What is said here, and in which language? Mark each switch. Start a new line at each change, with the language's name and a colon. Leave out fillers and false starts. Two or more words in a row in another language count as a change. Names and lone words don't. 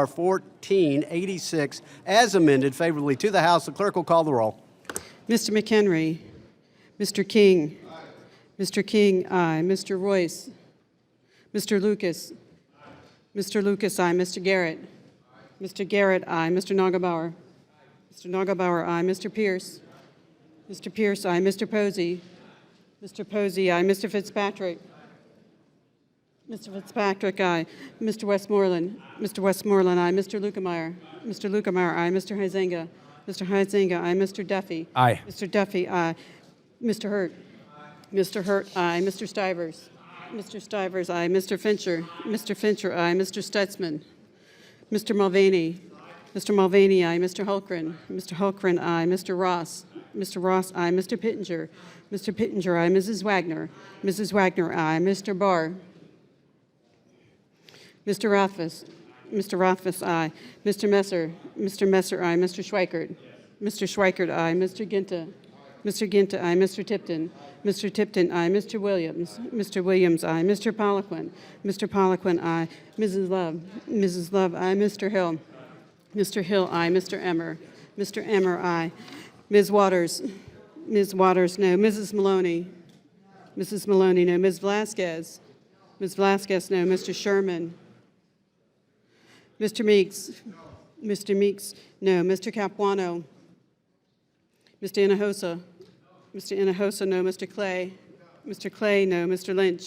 English: 1486, as amended, favorably to the House. The clerk will call the roll. Mr. McHenry. Mr. King. Mr. King, aye. Mr. Royce. Mr. Lucas. Mr. Lucas, aye. Mr. Garrett. Mr. Garrett, aye. Mr. Nagelbauer. Mr. Nagelbauer, aye. Mr. Pierce. Mr. Pierce, aye. Mr. Posey. Mr. Posey, aye. Mr. Fitzpatrick. Mr. Fitzpatrick, aye. Mr. Westmoreland. Mr. Westmoreland, aye. Mr. Lukemeyer. Mr. Lukemeyer, aye. Mr. Huizenga. Mr. Huizenga, aye. Mr. Duffy. Aye. Mr. Duffy, aye. Mr. Hurt. Mr. Hurt, aye. Mr. Stivers. Mr. Stivers, aye. Mr. Fincher. Mr. Fincher, aye. Mr. Stutzman. Mr. Mulvaney. Mr. Mulvaney, aye. Mr. Hulkren. Mr. Hulkren, aye. Mr. Ross. Mr. Ross, aye. Mr. Pittenger. Mr. Pittenger, aye. Mrs. Wagner. Mrs. Wagner, aye. Mr. Barr. Mr. Rothfuss. Mr. Rothfuss, aye. Mr. Messer. Mr. Messer, aye. Mr. Schweikert. Mr. Schweikert, aye. Mr. Ginta. Mr. Ginta, aye. Mr. Tipton. Mr. Tipton, aye. Mr. Williams. Mr. Williams, aye. Mr. Poliquin. Mr. Poliquin, aye. Mrs. Love. Mrs. Love, aye. Mr. Hill. Mr. Hill, aye. Mr. Emmer. Mr. Emmer, aye. Ms. Waters. Ms. Waters, no. Mrs. Maloney. Mrs. Maloney, no. Ms. Vasquez. Ms. Vasquez, no. Mr. Sherman. Mr. Meeks. Mr. Meeks, no. Mr. Capuano. Mr. Hinojosa. Mr. Hinojosa, no. Mr. Clay. Mr. Clay, no. Mr. Lynch.